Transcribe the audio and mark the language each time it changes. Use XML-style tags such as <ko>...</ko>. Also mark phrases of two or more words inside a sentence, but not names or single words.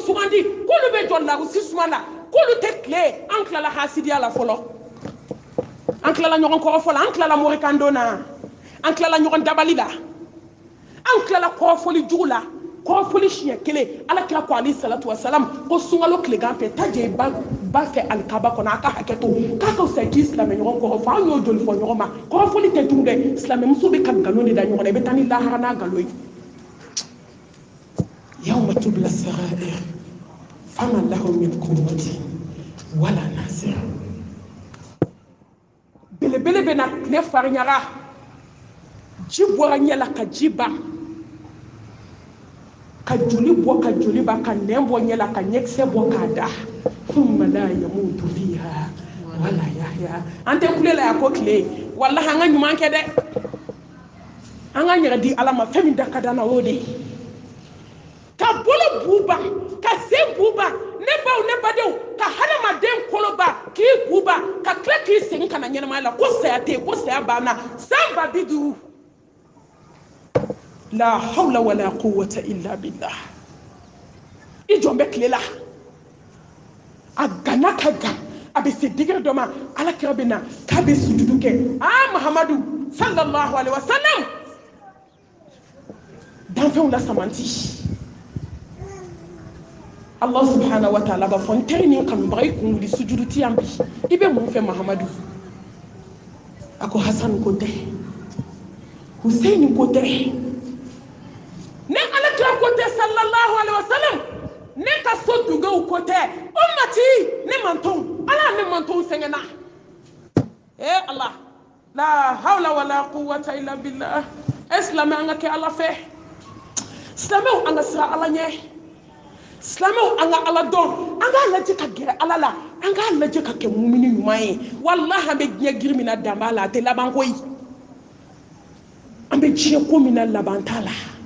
<bm>sugandi k'olu bɛ jɔ larusi suma la k'olu tɛ tile an tilala hasidiya la fɔlɔ an tilala ɲɔgɔn kɔrɔfɔ la an tilala morikando na an tilala ɲɔgɔn dabali la an tilala kɔrɔfɔli jugu la kɔrɔfɔli siɲɛ kelen ala kira ko</bm> <ar>عليه الصلاة والسلام</ar> <bm>ko sunkalo tilegan fɛ ta jɛ ba fɛ alikaba kɔnɔ a ka hakɛ to k'a ka fisa k'i silamɛ ɲɔgɔn kɔrɔfɔ an y'o joli fɔ ɲɔgɔn ma kɔrɔfɔli tɛ tugun dɛ silamɛmuso bɛ ka nkalon de da ɲɔgɔn na i bɛ taa ni lahara n'a nkalon ye</bm> <ar>يوم تبلى السرائر فما له من قوة ولا ناصر</ar> <bm>belebele bɛ na tile fariɲaga ji bɔra ɲɛ la ka ji ban ka joli bɔ ka joli ba ka nɛn bɔ ɲɛ la ka ɲɛkisɛ bɔ k'a da</bm> <ar>ثم لا يموت فيها ولا يحيى</ar> <bm>an tɛ kule la ya ko tile wallahi an ka ɲuman kɛ dɛ an ka yɛrɛ di ala ma fɛn min da ka d'an na o de ye ka bolo buba ka sen buba ne baw ne badenw ka hadamaden koloba k'i buba ka tila k'i segin ka na ɲɛnamaya la ko saya tɛ yen ko saya banna san 50</bm> <ar>لا حول ولا قوة إلا بالله</ar> <bm>i jɔn bɛ tile la a gana ka gan a bɛ se degré dɔ ma ala kira bɛ na k'a bɛ sujudu kɛ mahamadu</bm> <ar>صلى الله عليه وسلم</ar> <bm>danfɛnw la samanti</bm> <ar>الله سبحانه وتعالى</ar> <bm>b'a fɔ n teri ni kanubaga i kun wuli sujudu ti yan bi i bɛ mun fɛ mahamadu a ko hasan ko tɛ husaini ko tɛ ne ala kira ko tɛ</bm> <ar>صلى الله عليه وسلم</ar> <bm>ne ka so dugaw ko tɛ ummati ne mantonw ala ne mantonw sɛgɛnna Allah</bm> <ar>لا حول ولا قوة إلا بالله</ar> <bm>silamɛ an ka kɛ ala fɛ silamɛw an ka siran ala ɲɛ silamɛw an ka ala dɔn an k'a lajɛ ka gɛrɛ ala la an k'a lajɛ ka kɛ mumini ɲuman ye wallahi an bɛ diɲɛ girin min na dan b'a la a tɛ laban koyi an bɛ diɲɛ ko min na laban t'a la</bm>